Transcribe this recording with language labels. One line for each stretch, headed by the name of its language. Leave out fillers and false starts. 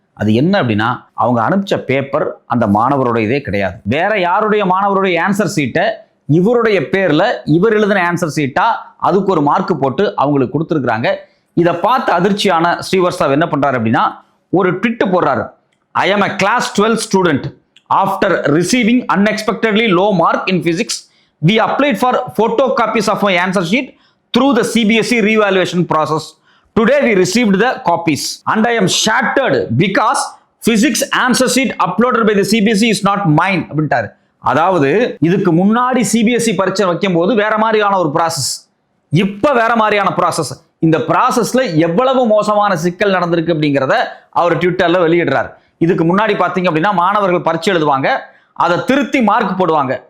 Tamil: அது என்ன அப்படின்னா, அவங்க அனுப்பிச்ச பேப்பர் அந்த மாணவருடைய இதே கிடையாது. வேற யாருடைய மாணவருடைய ஆன்சர் சீட்டை இவருடைய பேர்ல இவர் எழுதின ஆன்சர் சீட்டா அதுக்கு ஒரு மார்க் போட்டு அவங்களுக்கு கொடுத்துருக்காங்க. இதை பார்த்து அதிர்ச்சியான ஸ்ரீவஸ்தவ் என்ன பண்றாரு அப்படின்னா, ஒரு ட்வீட் போடுறாரு.
English: I am a class 12 student. After receiving unexpectedly low mark in physics, we applied for photocopies of my answer sheet through the CBSE revaluation process. Today we received the copies and I am shattered because physics answer sheet uploaded by the CBSE is not mine
Tamil: அப்படின்ட்டாரு. அதாவது இதுக்கு முன்னாடி CBSE பரீட்சை வைக்கும் போது வேற மாதிரியான ஒரு ப்ராசஸ், இப்ப வேற மாதிரியான ப்ராசஸ். இந்த ப்ராசஸ்ல எவ்வளவு மோசமான சிக்கல் நடந்திருக்கு அப்படிங்கிறத அவர் ட்விட்டர்ல வெளியிடுறாரு. இதுக்கு முன்னாடி பார்த்தீங்க அப்படின்னா மாணவர்கள் பரீட்சை எழுதுவாங்க, அதை திருத்தி மார்க் போடுவாங்க.